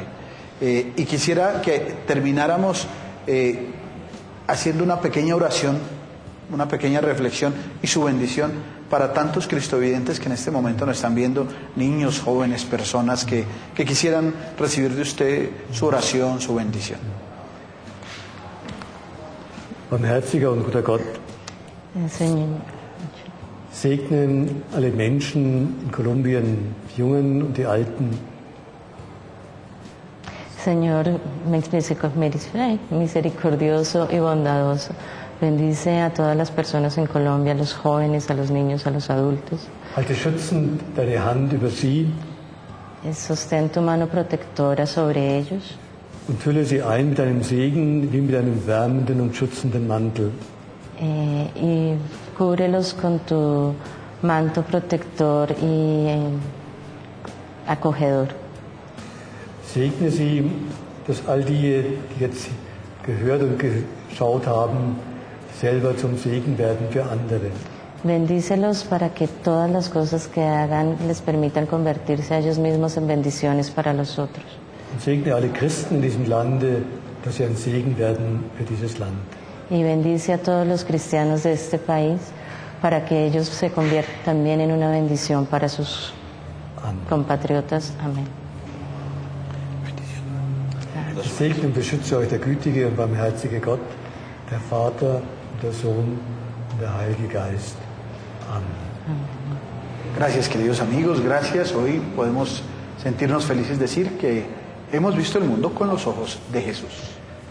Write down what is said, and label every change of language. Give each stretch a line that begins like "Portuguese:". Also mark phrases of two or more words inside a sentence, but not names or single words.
Spanish: Y quisiera que termináramos haciendo una pequeña oración, una pequeña reflexión y su bendición para tantos cristovidentes que en este momento nos están viendo, niños, jóvenes, personas que quisieran recibir de usted su oración, su bendición.
German: Barmherziger und guter Gott,
Spanish: Señor,
German: segne alle Menschen in Kolumbien, die Jungen und die Alten.
Spanish: Señor misericordioso y bondadoso, bendice a todas las personas en Colombia, a los jóvenes, a los niños, a los adultos.
German: Halte schützend deine Hand über sie
Spanish: Sostén tu mano protectora sobre ellos
German: und fülle sie ein mit deinem Segen wie mit einem wärmenden und schützenden Mantel.
Spanish: y cúbrelos con tu manto protector y acogedor.
German: Segne sie, dass all die jetzt gehört und geschaut haben, selber zum Segen werden für andere.
Spanish: Bendícelos para que todas las cosas que hagan les permitan convertirse a ellos mismos en bendiciones para los otros.
German: Und segne alle Christen in diesem Lande, dass sie ein Segen werden für dieses Land.
Spanish: Y bendice a todos los cristianos de este país para que ellos se conviertan también en una bendición para sus compatriotas. Amén.
German: Ich segne und beschütze euch der gütige und barmherzige Gott, der Vater und der Sohn und der Heilige Geist. Amen.
Spanish: Gracias, queridos amigos, gracias. Hoy podemos sentirnos felices decir que hemos visto el mundo con los ojos de Jesús.